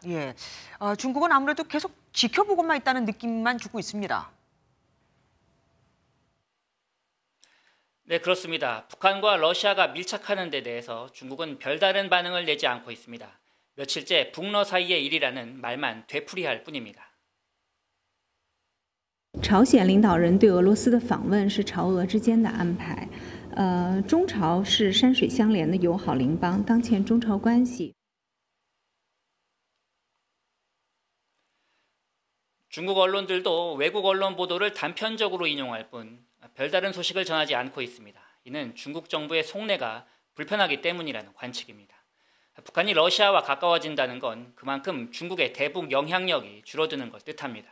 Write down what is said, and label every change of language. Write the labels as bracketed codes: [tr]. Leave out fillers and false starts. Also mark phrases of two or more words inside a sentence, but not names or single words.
[ko] 예, 중국은 아무래도 계속 지켜보고만 있다는 느낌만 주고 있습니다. 네, 그렇습니다. 북한과 러시아가 밀착하는 데 대해서 중국은 별다른 반응을 내지 않고 있습니다. 며칠째 북러 사이의 일이라는 말만 되풀이할 뿐입니다. [zh] 朝鲜领导人对俄罗斯的访问是朝俄之间的安排，中朝是山水相连的友好邻邦，当前中朝关系。 [ko] 중국 언론들도 외국 언론 보도를 단편적으로 인용할 뿐 별다른 소식을 전하지 않고 있습니다. 이는 중국 정부의 속내가 불편하기 때문이라는 관측입니다. 북한이 러시아와 가까워진다는 건 그만큼 중국의 대북 영향력이 줄어드는 걸 뜻합니다.